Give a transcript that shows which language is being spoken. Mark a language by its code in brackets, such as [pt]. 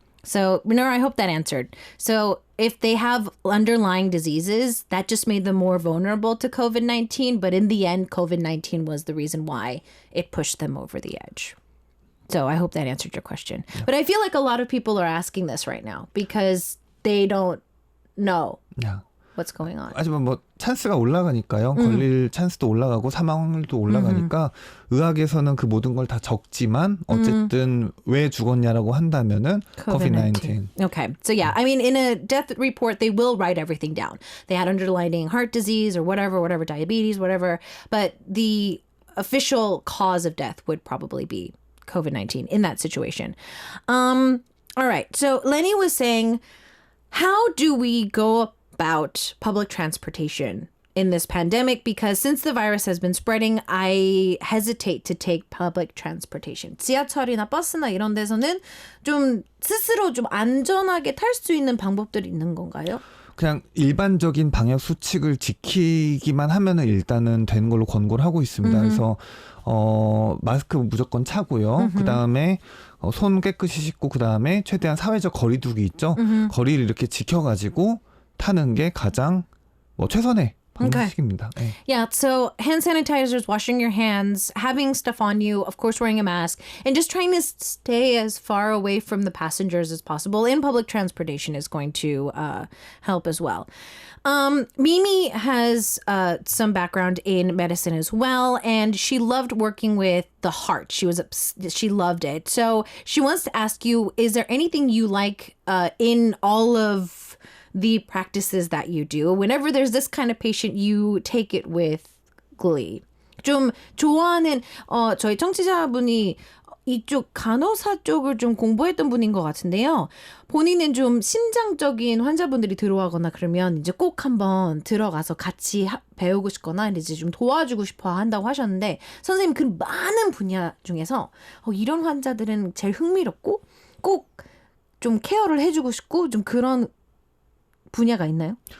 [en] So, Nur, I hope that answered. So if they have underlying diseases, that just made them more vulnerable to COVID-19. But in the end, COVID-19 was the reason why it pushed them over the edge. So I hope that answered your question. Yeah. But I feel like a lot of people are asking this right now because they don't know what's going on. [ko] 하지만 뭐 찬스가 올라가니까요. 걸릴 찬스도 올라가고 사망률도 올라가니까 의학에서는 그 모든 걸 다 적지만 어쨌든 왜 죽었냐라고 한다면은 COVID-19. [en] Okay. So yeah, I mean in a death report they will write everything down. They had underlying heart disease or whatever, diabetes, whatever, but the official cause of death would probably be COVID-19 in that situation. All right. So Lenny was saying, how do we go about public transportation in this pandemic? Because since the virus has been spreading, I hesitate to take public transportation. [ko] 지하철이나 버스나 이런 데서는 좀 스스로 좀 안전하게 탈 수 있는 방법들이 있는 건가요? 그냥 일반적인 방역 수칙을 지키기만 하면은 일단은 되는 걸로 권고를 하고 있습니다. 그래서 마스크 무조건 차고요. 그 다음에 손 깨끗이 씻고 그 다음에 최대한 사회적 거리두기 있죠. 거리를 이렇게 지켜가지고 타는 게 가장 최선의 방식입니다. 네. [en] Yeah, so hand sanitizers, washing your hands, having stuff on you, of course wearing a mask, and just trying to stay as far away from the passengers as possible in public transportation is going to help as well. Mimi has some background in medicine as well, and she loved working with the heart. She loved it. So she wants to ask you, is there anything you like in all of the practices that you do? Whenever there's this kind of patient, you take it with glee. [ko] 좀 좋아하는 저희 청취자분이 이쪽 간호사 쪽을 좀 공부했던 분인 것 같은데요. 본인은 좀 심장적인 환자분들이 들어가거나 그러면 이제 꼭 한번 들어가서 같이 배우고 싶거나 이제 좀 도와주고 싶어 한다고 하셨는데 선생님 그 많은 분야 중에서 이런 환자들은 제일 흥미롭고 꼭 좀 케어를 해주고 싶고 좀 그런 분야가 있나요?